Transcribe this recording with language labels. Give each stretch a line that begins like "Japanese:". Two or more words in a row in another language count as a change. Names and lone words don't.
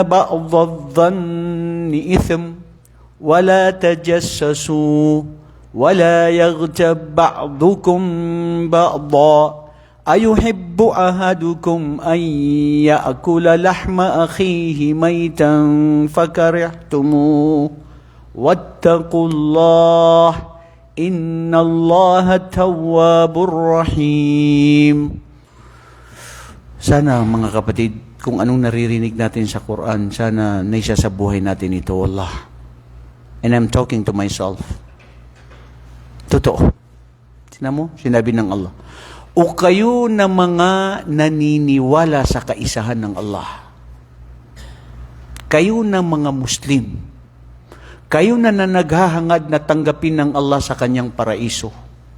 Arabic: بعض الظن إثم ولا تجسسوا ولا يغتب بعضكم بعضا أيحب أحدكم أن يأكل لحم أخيه ميتا فكرهتموه واتقوا الله إن الله تواب رحيم.
Filipino: Sana mga kapatid, kung anong naririnig natin sa Quran, sana naisa sa buhay natin ito, Allah.
English: And I'm talking to myself.
Filipino: Totoo. Tingnan mo, sinabi ng Allah. O kayo na mga naniniwala sa kaisahan ng Allah. Kayo na mga Muslim. Kayo na naghahangad na tanggapin ng Allah sa kanyang paraiso.